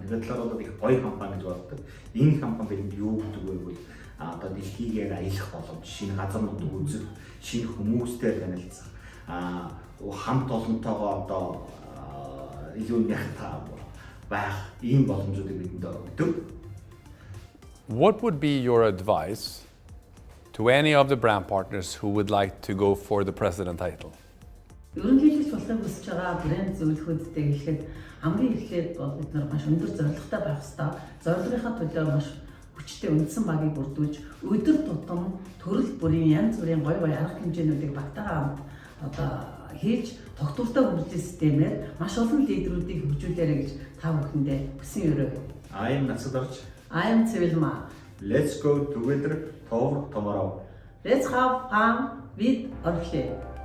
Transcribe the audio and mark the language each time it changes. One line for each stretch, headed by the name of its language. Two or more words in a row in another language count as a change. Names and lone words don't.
Mongolian: Тэгээд талаар бол их гоё компани гэж боддог. Энэ компани бидэнд юу гэдэг вэ гэвэл одоо дэлхийгээр аялах боломж, шинэ газарнууд үзэх, шинэ хүмүүстэй танилцах, хамт олонтойгоо одоо илүү нягтай байх ийм боломжуудыг бидэнд өгдөг.
English: What would be your advice to any of the brand partners who would like to go for the president title?
Mongolian: Ерөнхийлөгч болохыг хүсэж байгаа брэнд зөвлөхүүдтэй хэлэхэд хамгийн эхлээд бол бид нар маш өндөр зорилготой байх ёстой. Зорилгынхаа төлөө маш хүчтэй үндсэн багийг бүрдүүлж өдөр тутам төрөл бүрийн янз бүрийн гоё арга хэмжээнүүдийг багтаагаа одоо хийж тогтвортой хөгжлийн системээр маш олон лидерүүдийг хөгжүүлээрэй гэж та бүхэндээ хүсэн өрөө.
English: I am Natsagdorj. I am Tsevelmaa. Let's go together for tomorrow. Let's have fun with Oriflame.